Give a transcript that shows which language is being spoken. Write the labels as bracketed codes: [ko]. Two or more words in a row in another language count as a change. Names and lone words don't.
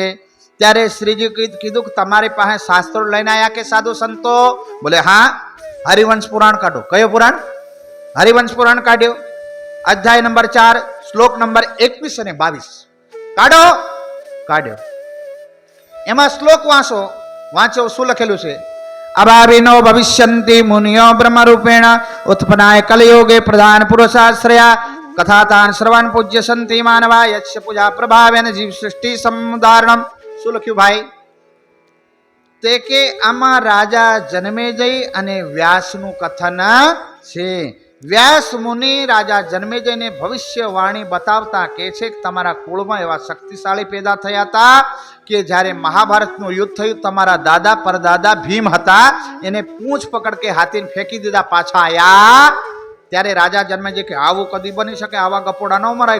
[gu] ત્યારે શ્રીજી કીધું કે તમારી પાસે શાસ્ત્રો લઈને આયા કે સાધુ સંતો? બોલે હા, હરિવંશ પુરાણ કાઢો. કયો પુરાણ? હરિવંશ પુરાણ કાઢ્યો. અધ્યાય નંબર 4 શ્લોક નંબર 21 અને 22 કાઢો. કાઢ્યો. એમાં શ્લોક વાંચો. શું લખેલું છે? [sa] अभाविनो भविष्यन्ति मुनियो ब्रह्मरूपेण उत्पन्नाय कलयुगे प्रधान पुरुषाश्रया कथातान श्रवण पूज्य संति मानवा यक्ष पूजा प्रभावेन जीव सृष्टि समुदारणम। [gu] શું લખ્યું ભાઈ? તે કે આમાં રાજા જન્મેજય અને વ્યાસનું કથન છે. વ્યાસ મુનિ રાજા જન્મેજયને ભવિષ્યવાણી બતાવતા કે છે કે તમારા કુળમાં એવા શક્તિશાળી પેદા થયા હતા કે જ્યારે મહાભારતનું યુદ્ધ થયું તમારા દાદા પરદાદા ભીમ હતા એને પૂંછ પકડ કે હાથીને ફેંકી દીધા, પાછા આયા ત્યારે રાજા જન્મેજય કે આવું કદી બની શકે, આવા ગપોડા ન મરાય.